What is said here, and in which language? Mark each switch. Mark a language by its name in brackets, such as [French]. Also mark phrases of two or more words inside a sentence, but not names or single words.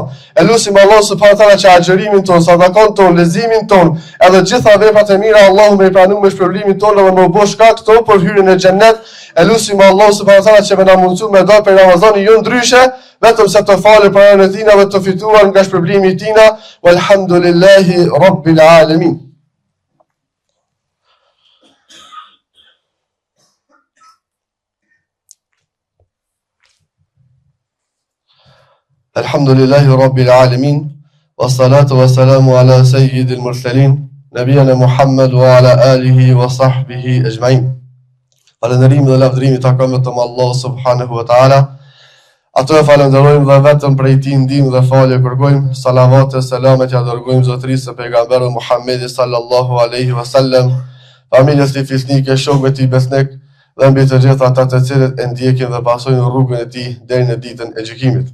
[Albanian] E lutim Allah [Arabic] سبحانه وتعالى [Albanian] që agjërimin ton, sadakon ton, leximin ton, edhe gjitha veprat e mira Allahu më i pranon me shpërblimin ton dhe më bësh shkak këto për hyrjen e xhennet. E lutim Allah [Arabic] سبحانه وتعالى [Albanian] që më na mundësoj me dal për Ramazanin jo ndryshe, vetëm se të falë për anën e tina dhe të fituar nga shpërblimi i tina. [Arabic] والحمد لله رب العالمين. الحمد لله رب العالمين، والصلاة والسلام على سيد المرسلين، نبينا محمد وعلى آله وصحبه أجمعين. [Albanian] Falënderimi dhe lavdërimi takon vetëm Allah [Arabic] سبحانه وتعالى. [Albanian] Ato e falenderojmë dhe vetëm prej tij ndihmë dhe falje kërkojmë. Salavat e selamet ja dërgojmë zotërisë së pejgamberit Muhammedit [Arabic] صلى الله عليه وسلم, [Albanian] familjes tij fisnike, shokëve tij besnik dhe mbi të gjithë ata të cilët e ndjekin dhe pasojnë rrugën e tij deri në ditën e gjykimit.